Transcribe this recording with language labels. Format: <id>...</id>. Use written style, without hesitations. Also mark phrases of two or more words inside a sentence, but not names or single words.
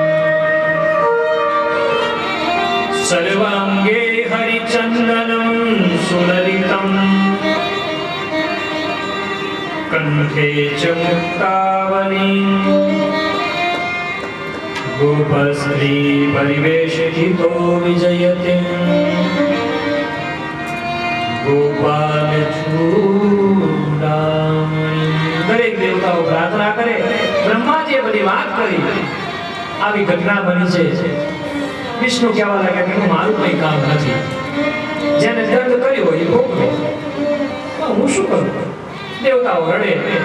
<sa>सर्वांगे हरिचन्दनं सुललितं कंठे च मुक्तावली गोपस्त्री परिवेशितो विजयते गोपाल चूडामणि.</sa> <gu>દરેક દેવતાઓ પ્રાર્થના કરે. બ્રહ્માજીએ બધી વાત કરી. આવી ઘટના બની છે. વિષ્ણુ કહેવા લાગ્યા કે મારું કોઈ કામ નથી, જેને દંડ કર્યો એ ભોગવે, હું શું કરું? દેવતાઓ રડે.</gu>